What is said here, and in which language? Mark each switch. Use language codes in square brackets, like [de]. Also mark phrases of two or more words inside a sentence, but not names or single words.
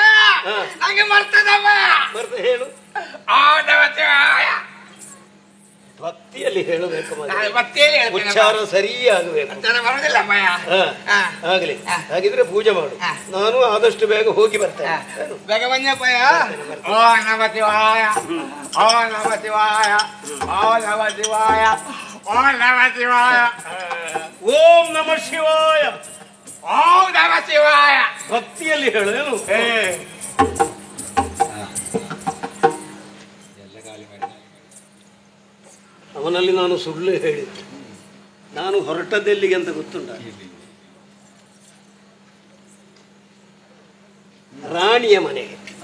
[kn] ನಂಗೆ ಬರ್ತದಪ್ಪ. ಬರ್ತ ಹೇಳು. ಭಕ್ತಿಯಲ್ಲಿ ಹೇಳಬೇಕು ಮಗ. ಭಕ್ತಿಯಲ್ಲಿ ಹೇಳ್ತೇನೆ. ಉಚ್ಚಾರ ಸರಿಯಾಗಬೇಕು. ಬರುದಿಲ್ಲ ಭಯ. ಆಗಲಿ. ಹಾಗಿದ್ರೆ ಪೂಜೆ ಮಾಡು. ನಾನು ಆದಷ್ಟು ಬೇಗ ಹೋಗಿ ಬರ್ತೇನೆ. ಬೇಗ ಬನ್ನಿ ಭಯ. [sa] ಓ ನಮ ಶಿವಾಯ, ಓ ನಮ ಶಿವಾಯ, ಓ ನಮ ಶಿವಾಯ, ಓ ನಮ ಶಿವಾಯ, ಓಂ ನಮ ಶಿವಾಯ. ಓಂ ನಮ ಶಿವಾಯ. [kn] ಭಕ್ತಿಯಲ್ಲಿ ಹೇಳೇನು? ಅವನಲ್ಲಿ ನಾನು ಸುಳ್ಳು ಹೇಳಿದ್ದೆ. ನಾನು ಹೊರಟದ್ದೆಲ್ಲಿಗೆ ಅಂತ ಗೊತ್ತುಂಟ? ರಾಣಿಯ ಮನೆಗೆ.